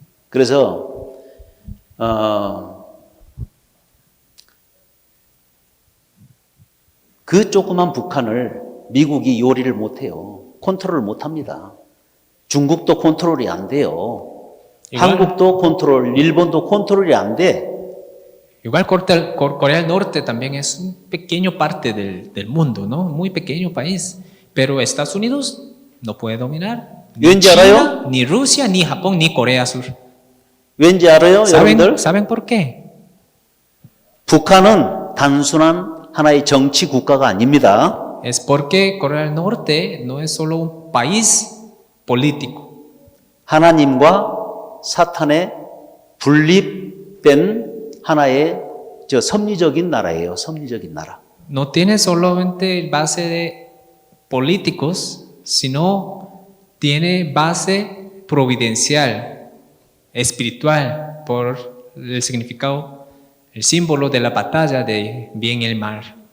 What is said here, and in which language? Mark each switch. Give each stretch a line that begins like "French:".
Korean: 그래서 그 조그만 북한을 미국이 요리를 못해요. 컨트롤을 못합니다. 중국도 컨트롤이 안 돼요. 한국도 컨트롤, 일본도 컨트롤이 안 돼.
Spanish: Igual Corea del Norte también es un pequeño parte del mundo, ¿no? Muy pequeño país. Pero Estados Unidos no puede dominar. Ni
Korean: 왠지
Spanish: China,
Korean: 알아요?
Spanish: ni Rusia, ni Japón, ni Corea Sur.
Korean: 왠지 알아요, 여러분들?
Spanish: ¿Saben por qué?
Korean: 북한은 단순한 하나의 정치 국가가 아닙니다.
Spanish: Es porque Corea del Norte no es solo un país político.
Korean: 하나님과 사탄의 분립된 하나의 섭리적인 나라예요. 섭리적인 나라.
Spanish: No tiene solamente base de políticos, sino tiene base providencial, espiritual, por el significado, el símbolo de la batalla de bien y el mal.